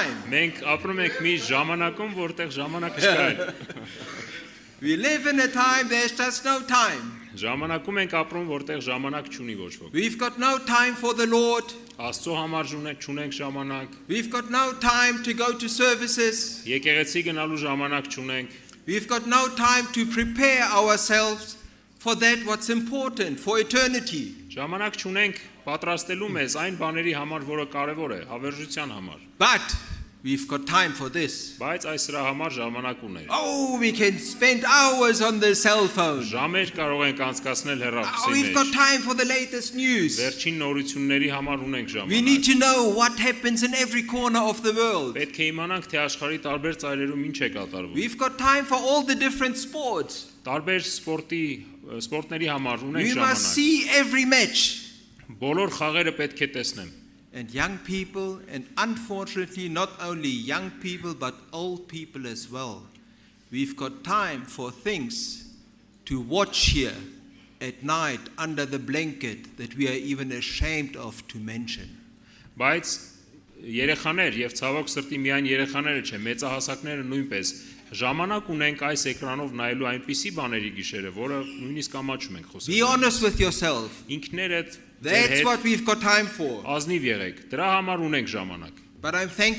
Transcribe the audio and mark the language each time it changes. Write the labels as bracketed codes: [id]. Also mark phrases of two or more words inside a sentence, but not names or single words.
[hy] Մենք ապրում ենք մի ժամանակում, որտեղ ժամանակը չկա։ [en] We live in a time there's just no time. [hy] Ժամանակում ենք ապրում, որտեղ ժամանակ չունի ոչ ոք։ [en] We've got no time for the Lord. [hy] Աստծո համար չունենք ժամանակ։ [en] We've got no time to go to services. [hy] Եկեղեցի գնալու ժամանակ չունենք։ [en] We've got no time to prepare ourselves for that what's important for eternity. [hy] Ժամանակ չունենք պատրաստելու մեզ այն բաների համար, որը կարևոր է, հավերժության համար։ [en] But we've got time for this. [hy] Բայց այս սրա համար ժամանակ ունենք։ [en] Oh, we can spend hours on the cell phone. [hy] Ժամեր կարող ենք անցկացնել Oh, հեռախոսի [en] we've got [hy] մեջ։ [en] time for the latest news. [hy] Վերջին նորությունների համար ունենք [en] We need [hy] ժամանակ։ [en] to know what happens in every corner of the world. [hy] Պետք է իմանանք, թե աշխարհի տարբեր ծայրերում ինչ է կատարվում։ [en] We've got time for all the different sports. [hy] Տարբեր սպորտների համար ունենք [en] We must [hy] ժամանակ։ [en] see every match. [hy] Բոլոր խաղերը պետք է տեսնեմ։ [en] And young people, and unfortunately not only young people but old people as well. We've got time for things to watch here at night under the blanket that we are even ashamed of to mention. [hy] Բայց երեխաներ եւ ցավոք սրտի միայն երեխաները չէ, մեծահասակները նույնպես ժամանակ ունենք այս էկրանով նայելու այնպիսի բաների գիշերը, որը նույնիսկ ամաչում ենք խոսել։ [en] Be honest with yourself. [hy] Ինքներդ [en] That's what we've got time for. [hy] ազնիվ եղեք։ Դրա համար ունենք ժամանակ։ [en] But I'm thankful